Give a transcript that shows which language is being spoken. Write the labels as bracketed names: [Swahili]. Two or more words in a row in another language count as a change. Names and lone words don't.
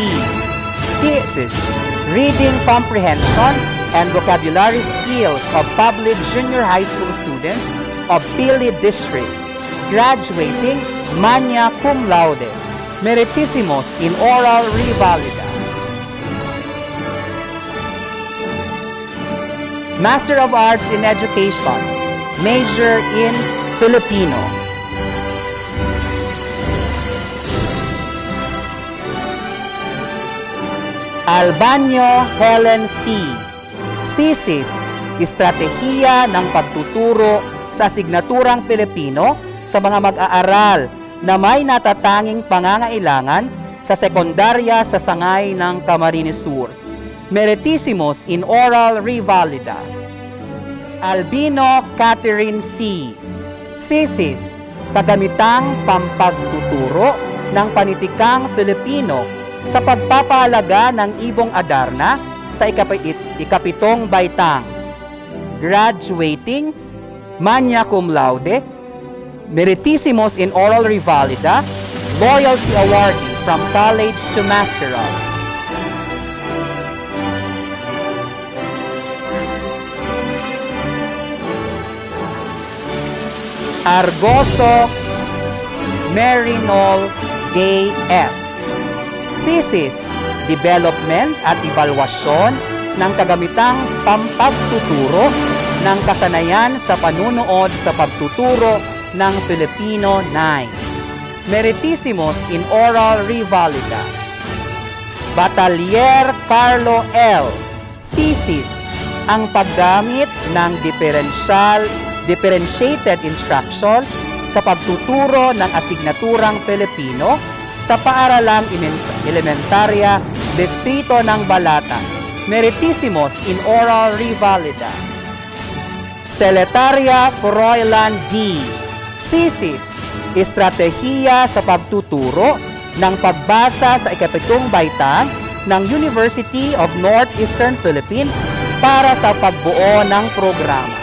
[English] Thesis, reading comprehension and vocabulary skills of public junior high school students of Pili District, graduating [Latin] magna cum laude, [English] Meritissimos in oral revalida. Master of Arts in Education, major in Filipino. Albanyo Helen C. [Filipino] Thesis, estratehiya ng pagtuturo sa asignaturang Pilipino sa mga mag-aaral na may natatanging pangangailangan sa sekundarya sa sangay ng Camarines Sur. [English] Meritissimos in oral revalida. Albino Catherine C. [Filipino] Thesis, kagamitang pampagtuturo ng panitikang Filipino sa pagpapahalaga ng ibong Adarna sa ikapitong baitang, [English] graduating magna cum laude, Meritissimos in oral revalida, loyalty awardee from college to masteral. [Filipino] Argoso Marinol Gay F. Thesis, development at evaluasyon ng kagamitang pampagtuturo ng kasanayan sa panunood sa pagtuturo ng Filipino 9. [English] Meritissimos in oral revalida. Batalier Carlo L. [Filipino] Thesis, ang paggamit ng [English] differentiated instruction [Filipino] sa pagtuturo ng asignaturang Pilipino sa paaralang elementarya, distrito ng Balata. [English] Meritissimos in oral revalida. Seletaria Froilan D. [Filipino] Thesis, estratehiya sa pagtuturo ng pagbasa sa ikapitong baitang ng University of Northeastern Philippines para sa pagbuo ng programa.